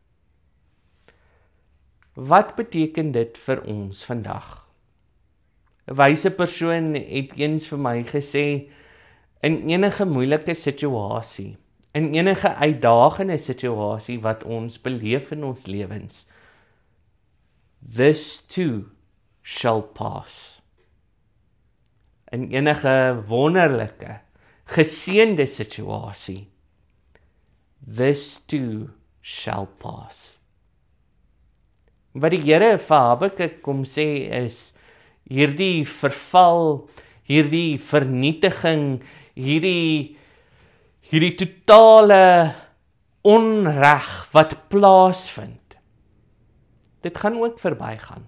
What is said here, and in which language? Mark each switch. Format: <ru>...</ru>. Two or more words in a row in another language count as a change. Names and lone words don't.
<af>Wat beteken dit vir ons vandag? 'n Wyse persoon het eens vir my gesê, in enige moeilike situasie, in enige uitdagende situasie wat ons beleef in ons lewens,</af> <en>this too shall pass.</en> <af>In enige wonderlike, geseënde situasie,</af> <en>this too shall pass.</en> <af>Wat die Here vir Habakuk kom sê is, hierdie verval, hierdie vernietiging, hierdie totale onreg wat plaasvind, dit gaan ook verbygaan.</af>